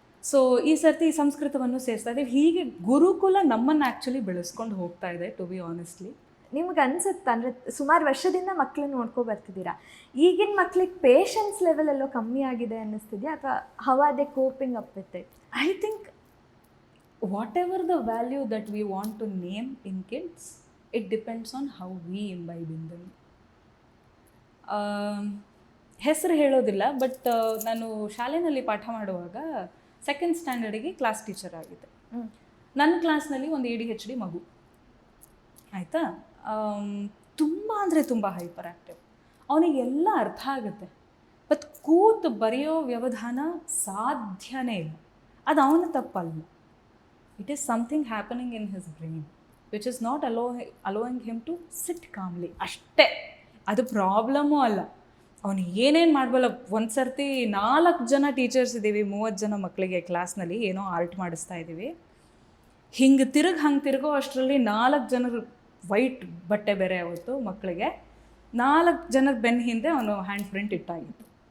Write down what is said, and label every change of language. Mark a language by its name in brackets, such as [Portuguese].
[Kannada] So ಈ ಸರ್ತಿ ಸಂಸ್ಕೃತವನ್ನು ಸೇರಿಸ್ತಾ ಇದ್ದೀವಿ. ಹೀಗೆ ಗುರುಕುಲ ನಮ್ಮನ್ನು ಆ್ಯಕ್ಚುಲಿ ಬೆಳೆಸ್ಕೊಂಡು ಹೋಗ್ತಾ ಇದೆ, [English] To be honestly. [Kannada] ನಿಮ್ಗೆ ಅನ್ಸುತ್ತೆ ಅಂದರೆ ಸುಮಾರು ವರ್ಷದಿಂದ ಮಕ್ಕಳನ್ನ ನೋಡ್ಕೊ ಬರ್ತಿದ್ದೀರಾ, ಈಗಿನ ಮಕ್ಳಿಗೆ ಪೇಷನ್ಸ್ ಲೆವೆಲ್ ಎಲ್ಲೋ ಕಮ್ಮಿ ಆಗಿದೆ ಅನ್ನಿಸ್ತಿದೆಯಾ, ಅಥವಾ [English] How are they coping up with it? I think whatever the value that we want to name in kids, it depends on how we imbibe in them. [Kannada] ಹೆಸರು ಹೇಳೋದಿಲ್ಲ, ಬಟ್ ನಾನು ಶಾಲೆಯಲ್ಲಿ ಪಾಠ ಮಾಡುವಾಗ 2nd ಸ್ಟ್ಯಾಂಡರ್ಡಿಗೆ ಕ್ಲಾಸ್ ಟೀಚರ್ ಆಗಿದ್ದೆ. ನನ್ನ ಕ್ಲಾಸ್ನಲ್ಲಿ ಒಂದು ADHD ಮಗು, ಆಯಿತಾ? ತುಂಬ ಅಂದರೆ ತುಂಬ ಹೈಪರ್ ಆ್ಯಕ್ಟಿವ್. ಅವನಿಗೆಲ್ಲ ಅರ್ಥ ಆಗುತ್ತೆ, ಬಟ್ ಕೂತು ಬರೆಯೋ ವ್ಯವಧಾನ ಸಾಧ್ಯನೇ ಇಲ್ಲ. ಅದು ಅವನ ತಪ್ಪಲ್ಲ. [English] It is something happening in his brain which is not allowing him to sit calmly. [Kannada] ಅಷ್ಟೇ, ಅದು ಪ್ರಾಬ್ಲಮ್ಮೂ ಅಲ್ಲ. ಅವನು ಏನೇನು ಮಾಡಬಲ್ಲ. ಒಂದು ಸರ್ತಿ 4 ಜನ ಟೀಚರ್ಸ್ ಇದ್ದೀವಿ, 30 ಜನ ಮಕ್ಕಳಿಗೆ ಕ್ಲಾಸ್ನಲ್ಲಿ ಏನೋ ಆರ್ಟ್ ಮಾಡಿಸ್ತಾ ಇದ್ದೀವಿ. ಹಂಗೆ ತಿರುಗೋ ಅಷ್ಟರಲ್ಲಿ 4 ಜನರು ವೈಟ್ ಬಟ್ಟೆ ಬೇರೆ ಅವತ್ತು ಮಕ್ಕಳಿಗೆ, 4 ಜನರ ಬೆನ್ನ ಹಿಂದೆ ಅವನು ಹ್ಯಾಂಡ್ ಪ್ರಿಂಟ್ ಇಟ್ಟಾಗಿತ್ತು.